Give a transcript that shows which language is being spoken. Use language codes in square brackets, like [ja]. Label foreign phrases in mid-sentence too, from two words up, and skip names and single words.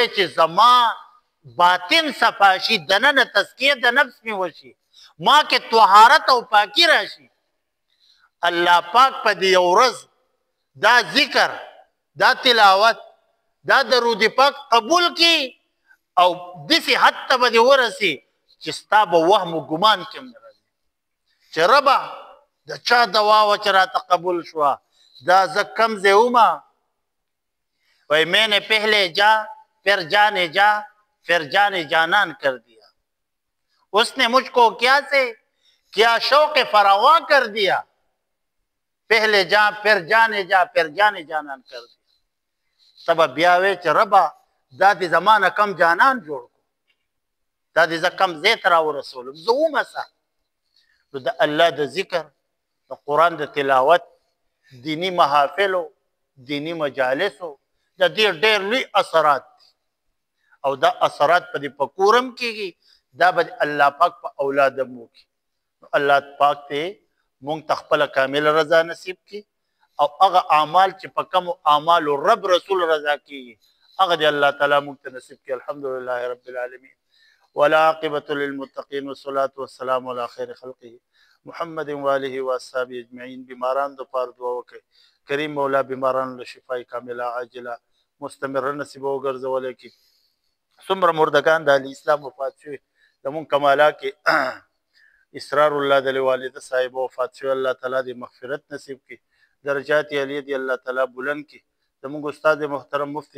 [ps] چې زما باطن صفا شي دننه تزکیه د نفس مې وشي ما کې طهارت او پاکي راشي الله پاک په دې یو ورځ دا ذکر دا تلاوت دا درود پاک قبول کی او دسی حد ته به دې ورسي چې ستا به وهم و ګمان کې هم نه راځي چې ربه د چا دوا وه چې راته قبول شوه دا زه کم ځای ومه [ur] وی میں نے پہلے جا پھر جانے جا پھر جانے جانان کر دیا اس نے مجھ کو کیا شوق فراواں کر دیا پہلے جا پھر جانے جا پھر جانے جانان کر دیا [ps] تب بیا وی چې ربه دا دې زمانه کم جانان جوړ کو دا دې زه کم ځای ته راورسولم زه ومسه نو د الله د ذکر د قرآن د تلاوت دینی محافلو دینی مجالسو د دې ډېر لوی اثرات دي او دا اثرات په دې په کورم کېږي دا به الله پاک په اولاد هم وکړي نو الله پاک ته مونږ ته خپله کامله رضا نصیب کړي او هغه اعمال چې په کومو اعمالو رب رسول رضا کېږي هغه دې الله تعالی مونږ ته نصیب کړي [ar] الحمدلله رب العالمین والعاقبة للمتقین والصلاة والسلام على خیر خلقه محمد واله واصحابه اجمعین [ps] بیماران د پاره دعا وکړئ کریم مولا بیماران له [ar] شفای کامله عاجله مستمره [ps] نصیب وګرځولی کړي څومره مردگان د اسلام وفات شوي زمونږ کمالا کې اسرار الله د والده صاحب وفات شوي الله تعالی دې مغفرت نصیب کړي [ar] درجات عالیه [ps] دې الله تعالی بلند کړي زمونږ استاد محترم مفتی